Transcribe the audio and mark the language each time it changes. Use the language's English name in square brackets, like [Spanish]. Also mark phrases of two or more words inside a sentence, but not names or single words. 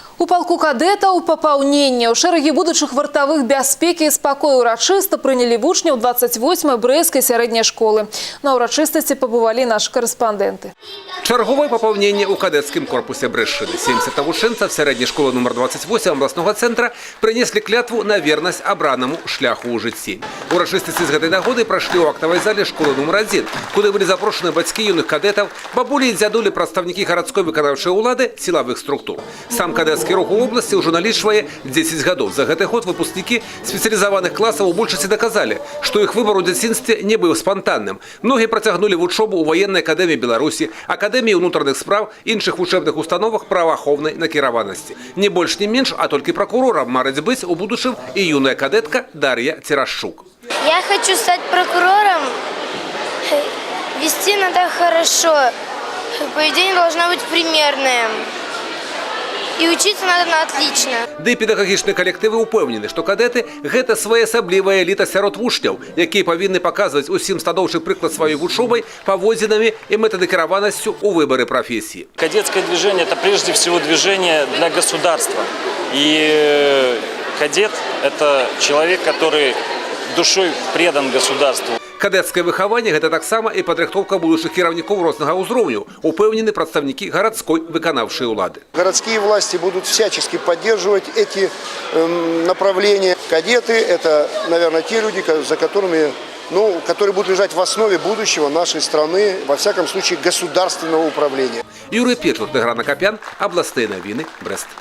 [Belarusian] У полку кадетаў папаўнення. У шэрагі будучых вартавых бяспекі і спакою урачыста прынялі вучняў 28-й брэсцкай сярэдняй школы. На урачыстасці пабывалі нашы корэспандэнты. Чарговое пополнение у кадетском корпусе Брэшчыны. 70 навучэнцаў сярэдняй школы номер 28 областного центра принесли клятву на верность обранному шляху у жыцці. Урачыстасці з гэтай нагоды прошли у актовой зале школы номер 1, куды былі запрошаны бацькі юных кадетаў, бабулі і дзядулі, прадстаўнікі гарадской выканаўчай улады, сілавых структур. Сам кадетскі рух у области уже налічвае 10 гадоў. За гэты год выпускнікі спецыялізаваных класаў у большасці доказалі, што іх выбор у дзяцінстве не быў спантанным. Многія працягнулі вучобу ў военнай акадэміі Беларусі, акадэміі ўнутраных спраў, іншых вучэбных установах праваахоўнай накіраванасці. Не больш, не менш, а толькі прокурорам марыць быць у будучым і юная кадетка Дар'я Терашчук. [Russian] Я хочу стать прокурором. Вести надо хорошо. Поведение должно быть примерное. И учиться надо на отлично. [Belarusian] Ды і педагагічныя калектывы ўпэўнены, што кадэты – гэта своеасаблівая эліта сярод вучняў, якія павінны паказваць усім станоўчы прыклад сваёй вучобай, паводзінамі і метадакіраванасцю ў выбары профессии. [Russian] Кадетское движение – это прежде всего движение для государства. И кадет – это человек, который душой предан государству. [Belarusian] Кадетское выхаванне – гэта таксама і падрыхтоўка будучых кіраўнікоў рознага ўзроўню, упэўнены прадстаўнікі гарадской выканаўчай улады. [Russian] Городские власти будут всячески поддерживать эти направления. Кадеты – это, наверное, те люди, за которыми, которые будут лежать в основе будущего нашей страны, во всяком случае, государственного управления. Юрий Петлюк, Тигран Акопян, областные новины, Брест.